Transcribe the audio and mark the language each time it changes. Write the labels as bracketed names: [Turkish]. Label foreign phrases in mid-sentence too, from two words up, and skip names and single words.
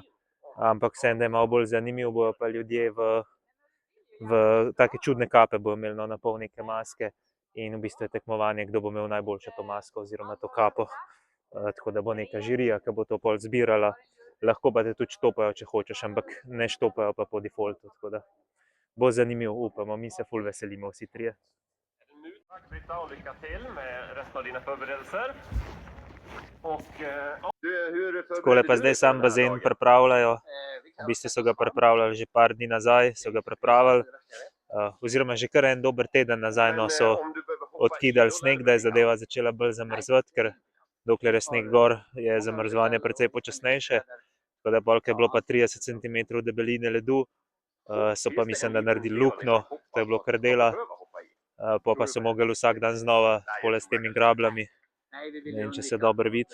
[Slovenian] Ampak vseeno, da je malo bolj zanimiv, bojo pa ljudje v take čudne kape bojo imeli, no, na pol neke maske in v bistvu je tekmovanje, kdo bo imel najboljšo to masko oziroma to kapo. Tako da bo neka žirija, ki bo to pol zbirala. Lahko pa te tudi štopajo, če hočeš, ampak ne štopajo pa po defaultu, tako da bo zanimiv, upamo, mi se ful veselimo vsi trije. [Swedish] Tack Britta och lycka till med resten av dina förberedelser. [Slovenian] Takole pa zdaj sam bazen pripravljajo, v bistvu so ga pripravljali že par dni nazaj, so ga pripravili, oziroma že kar en dober teden nazaj, no, so odkidali sneg, da je zadeva začela bolj zamrzvati, ker dokler je sneg gor, je zamrzovanje precej počasnejše, tako da bolj, ko je bilo pa 30 cm debeline ledu, so pa mislim, da naredili luknjo, to je bilo kar dela, pa so mogli vsak dan znova takole s temi grabljami, ne vem, če se dobro vidi.